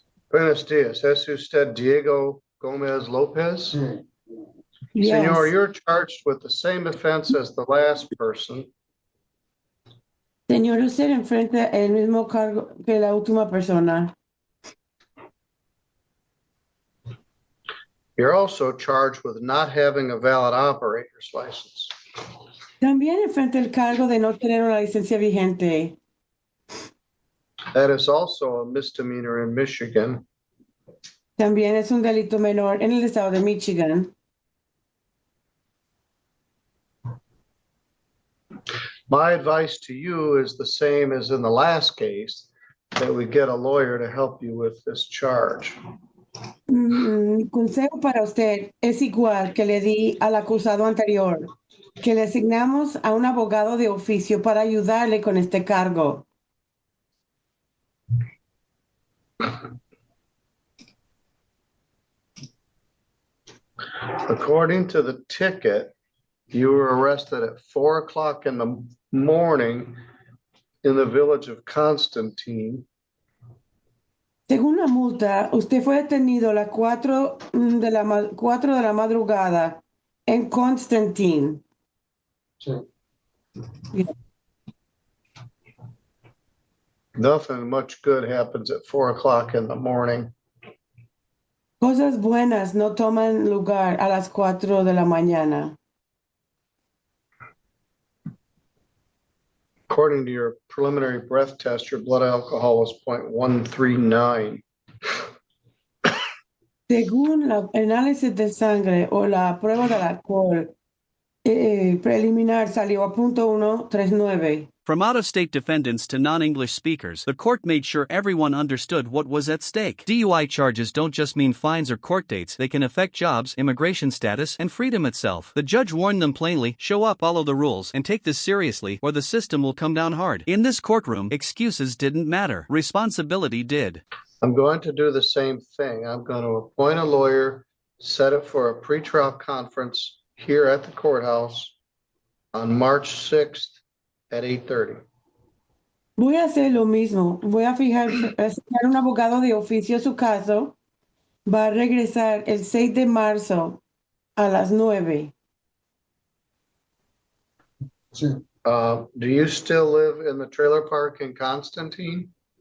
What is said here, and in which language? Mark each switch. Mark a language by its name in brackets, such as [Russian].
[Spanish] Buenos dias. ¿Es usted Diego Gomez Lopez? [English] Yes. Senor, you're charged with the same offense as the last person. [Spanish] Señor, usted enfrenta el mismo cargo que la última persona. [English] You're also charged with not having a valid operator's license. [Spanish] También enfrenta el cargo de no tener una licencia vigente. [English] That is also a misdemeanor in Michigan. [Spanish] También es un delito menor en el estado de Michigan. [English] My advice to you is the same as in the last case, that we get a lawyer to help you with this charge. [Spanish] Mi consejo para usted es igual que le di al acusado anterior, que le asignamos a un abogado de oficio para ayudarle con este cargo. [English] According to the ticket, you were arrested at 4 o'clock in the morning in the village of Constantine. [Spanish] Según la multa, usted fue detenido a las 4 de la madrugada en Constantine. [English] Nothing much good happens at 4 o'clock in the morning. [Spanish] Cosas buenas no toman lugar a las 4 de la mañana. [English] According to your preliminary breath test, your blood alcohol was 0.139. [Spanish] Según el análisis de sangre o la prueba del alcohol preliminar salió a 0.139. [English] From out-of-state defendants to non-English speakers, the court made sure everyone understood what was at stake. DUI charges don't just mean fines or court dates, they can affect jobs, immigration status, and freedom itself. The judge warned them plainly, show up, follow the rules, and take this seriously, or the system will come down hard. In this courtroom, excuses didn't matter. Responsibility did. I'm going to do the same thing. I'm going to appoint a lawyer, set it for a pretrial conference here at the courthouse on March 6th at 8:30. [Spanish] Voy a hacer lo mismo. Voy a asignar un abogado de oficio a su caso. Va a regresar el 6 de marzo a las 9. [English] Do you still live in the trailer park in Constantine?